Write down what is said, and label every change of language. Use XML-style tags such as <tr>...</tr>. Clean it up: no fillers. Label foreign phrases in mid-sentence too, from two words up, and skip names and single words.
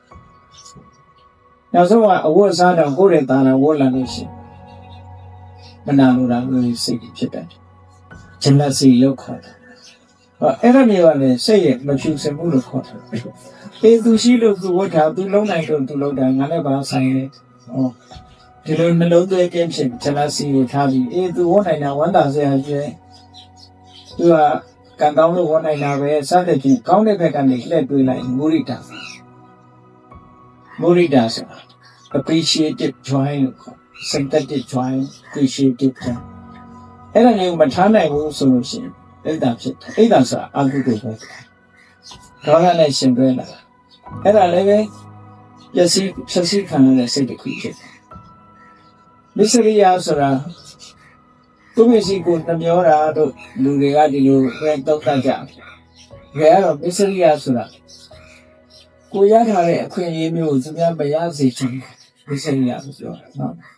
<my>နောက်ဆုံးကအဝတ်စားတော့ကိုယ်နဲ့သာတော့ဝတ်လာလို့ရှိရင်မနာလို့တာလို့စိတ်ဖြစ်တယ်ဂျန်လက်စီလို့ခေါ်တယ်အဲ့ဒါမျိုးကလည်းစိတ်ရဲ့မဖြူစင်မှုလို့ခေါ်တယ်သူရှိလို့သူဝတ်တာသူလုံးနိုင်လို့သူလုံးတာငါလည်းပါဆိုင်တယ်ဒီလိုနှလုံးသွင်းခြင်းဖြင့်ဂျန်လက်စီကိုထားပြီးသူဝတ်နိုင်တာဝမ်းသာစရာကြီးသူကကံကောင်းလို့ဝတ်နိုင်တာပဲစသဖြင့်ကောင်းတဲ့ဘက်ကနေလှည့်တွေးလိုက်မုရိတာ ဆိုတာ</my> <en>appreciative joy</en> <my>လို့ခေါ်</my> <en>synthetic joy appreciative joy</en> <my>အဲ့ဒါမျိုးမထားနိုင်ဘူးဆိုလို့ရှိရင်အိတ်တာဖြစ်တယ်အိတ်တာ ဆိုတာအကုသိုလ်ပဲဒေါသနဲ့ရှင်တွဲလာအဲ့ဒါလည်းပဲပျက်စီးခံရတဲ့စိတ်တစ်ခုဖြစ်တယ်မစ္စရိယဆိုတာသူမျက်စိကိုနှမျောတာတို့လူတွေကဒီလိုပဲတောက်တတ်ကြတယ်။ဒါကတော့မစ္စရိယဆိုတာကိုရထားတဲ့အခွင့်အရေးမျိုးကိုသူများမရစေချင်မစ္စရိယလို့ပြောတာနော်</my>